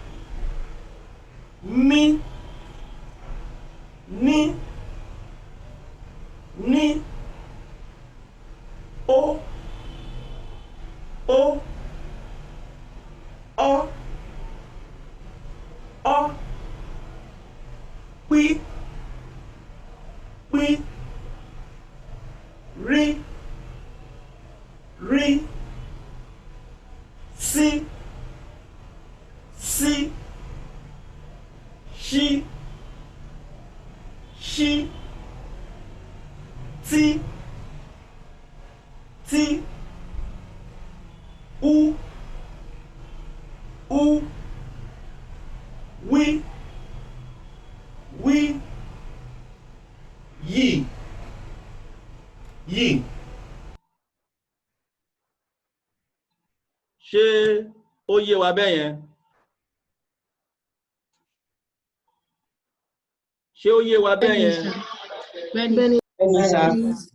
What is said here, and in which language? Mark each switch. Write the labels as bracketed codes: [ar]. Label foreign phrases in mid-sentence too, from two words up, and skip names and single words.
[yo] Me. Ni. Ni. O. O. O. O. P. P. R. R. C. C. She. She. T. T. U. U. We. We. Yi. Yi. Ṣé ó yé wa bẹ́ẹ̀ yẹn? Ṣé ó yé wa bẹ́ẹ̀ yẹn? [en] Yes, sir.